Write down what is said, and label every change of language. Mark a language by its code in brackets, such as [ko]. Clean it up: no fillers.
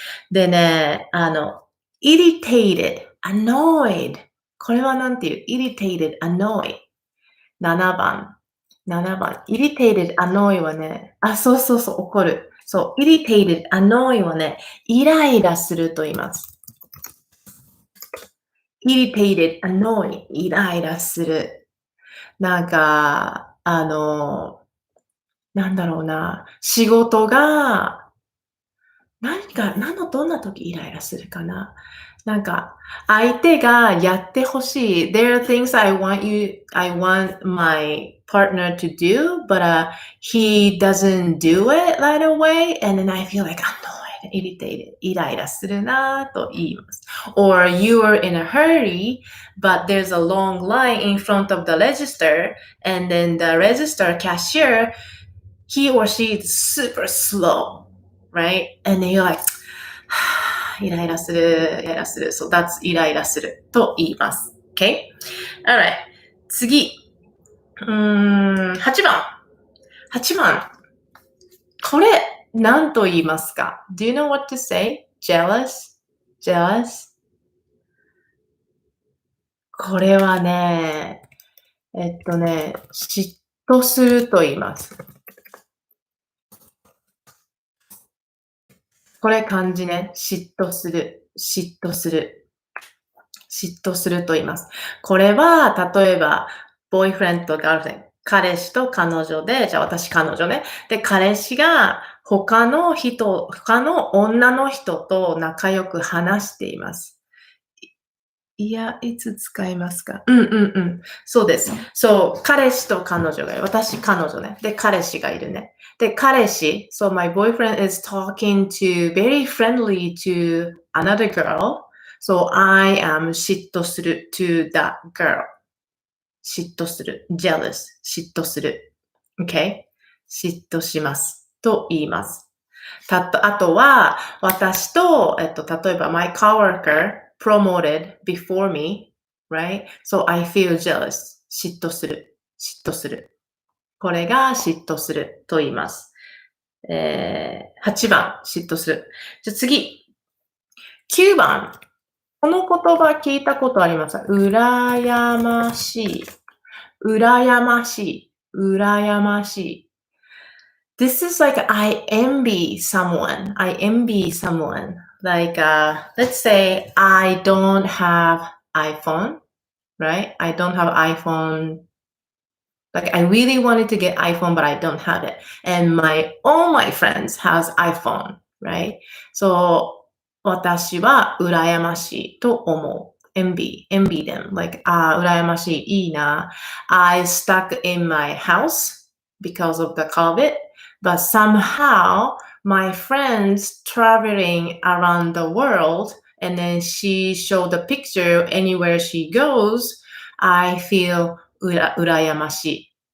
[ja] でね、irritated, annoyed。これはなんていう？irritated, annoyed。 7番。 irritated, annoy はね、そう、怒る。そう、irritated, annoy はね、イライラすると言います。 irritated, annoy, イライラする。なんか、なんだろうな、仕事が、どんな時イライラするかな。なんか、相手がやってほしい。 [en] There are things I want my partner to do, but he doesn't do it right away, and then I feel like annoyed irritated. [ja] イライラするなと言います。 [en] Or you are in a hurry, but there's a long line in front of the register, and then the register cashier, he or she is super slow, right? And then you're like, [ja] イライラする、イライラする。 [en] So that's イライラすると言います。 [ja] Okay? Alright. 次。8番。8番。これ、何と言いますか？ [en] Do you know what to say? [ja] Jealous? Jealous? これはね、嫉妬すると言います。これ漢字ね。嫉妬する。嫉妬する。嫉妬すると言います。これは、例えば、ボーイフレンドとガールフレンド。彼氏と彼女で、じゃあ私彼女ね。で、彼氏が他の女の人と仲良く話しています。いや、いつ使いますか？そうです。そう、彼氏と彼女がいる。私彼女ね。で、彼氏がいるね。で、彼氏、 [en] so my boyfriend is talking to very friendly to another girl. So I am 嫉妬する to that girl. [ja] 嫉妬する。jealous. 嫉妬する。Okay? 嫉妬します。と言います。あとは、私と、例えば、 [en] my coworker promoted before me, right? So I feel jealous. [ja] 嫉妬する。嫉妬する。これが嫉妬すると言います。8番、嫉妬する。じゃあ次。9番。この言葉聞いたことありますか？羨ましい。羨ましい。羨ましい。 [en] This is like I envy someone. I envy someone. Like, let's say I don't have iPhone, right? I don't have iPhone. Like, I really wanted to get iPhone, but I don't have it. And all my friends has iPhone, right? [ja] So, 私は羨ましいと思う。 [en] envy them. Like, 羨ましい。 [ja] いいな。 [en] I stuck in my house because of the COVID, but somehow my friends traveling around the world, and then she showed the picture anywhere she goes, I feel 羨ましい。